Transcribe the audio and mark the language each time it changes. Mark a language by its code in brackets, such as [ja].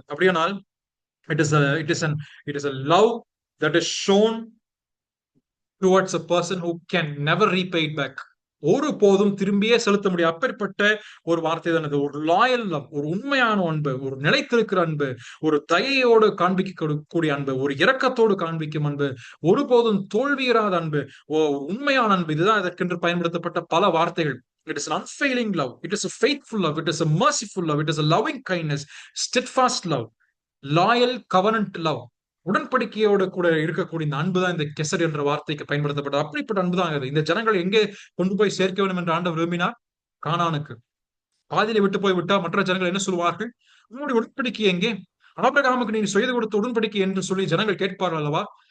[en] அப்படியானால் it is a love that is shown towards a person who can never repay it back. [ta] ஒரு போதும் திரும்பியே செலுத்த முடியும். அப்பேற்பட்ட ஒரு வார்த்தை தான் இது. ஒரு [en] loyal love, [ta] ஒரு உண்மையான அன்பு, ஒரு நிலைத்திருக்கிற அன்பு, ஒரு தயையோடு காண்பிக்கக்கூடிய அன்பு, ஒரு இரக்கத்தோடு காண்பிக்கும் அன்பு, ஒருபோதும் தோல்வியராத அன்பு, உண்மையான அன்பு. இதுதான் இதற்கென்று பயன்படுத்தப்பட்ட பல வார்த்தைகள். [en] It is an unfailing love. It is a faithful love. It is a merciful love. It is a loving kindness, steadfast love, loyal covenant love. [ta] உடன்படிக்கையோடு கூட இருக்கக்கூடிய இந்த அன்புதான் இந்த கெசர் என்ற வார்த்தைக்கு பயன்படுத்தப்பட்டது. அப்படிப்பட்ட அன்புதான் இது. இந்த ஜனங்கள் எங்கே கொண்டு போய் சேர்க்க வேண்டும் என்று ஆண்டவர் விரும்பினார்? கானானுக்கு. பாதியில விட்டு போய் விட்டா மற்ற ஜனங்கள் என்ன சொல்வார்கள்? உங்களுடைய உடன்படிக்கை எங்கே? ஆபிரகாமுக்கு நீங்க செய்து கொடுத்த உடன்படிக்கை என்று சொல்லி ஜனங்கள் கேட்பார்கள் அல்லவா?